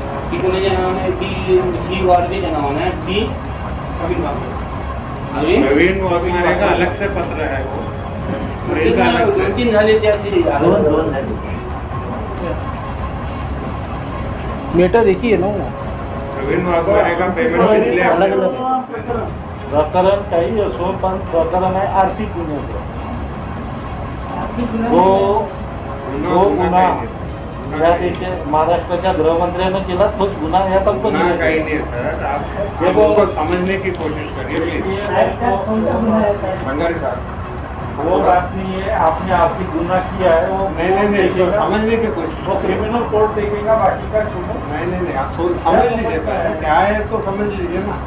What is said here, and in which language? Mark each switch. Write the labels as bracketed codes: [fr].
[mr] की कोणाच्या नावाने ती वाळवेच्या नावाने ती प्रवीण वाघमारे। [hi] प्रवीण वाघमारे का अलग से पत्र है वो, [mr] 2-3 झाले ते असे दोन झाले। [hi] लेटर एक ही है ना। प्रवीण वाघमारे का पेमेंट किसलिए अलग अलग [mr] प्रकरण काही असो, पण प्रकरण आहे आर्थिक गुन्ह्याचं। तो गुन्हा या देशे महाराष्ट्राच्या गृहमंत्र्यानं केला, तोच गुन्हा या कंपनीने [hi] काही नहीं सर, आप लोगों को समझने की कोशिश करिए प्लीज। भंडारी साहब, वो बात नहीं है, आपने आर्थिक गुना किया है वो नहीं तो समझने की कोशिश, वो क्रिमिनल कोर्ट देखेगा, बाकी का छोड़ो। नहीं आप समझ लीजिए, क्या है तो समझ लीजिए ना।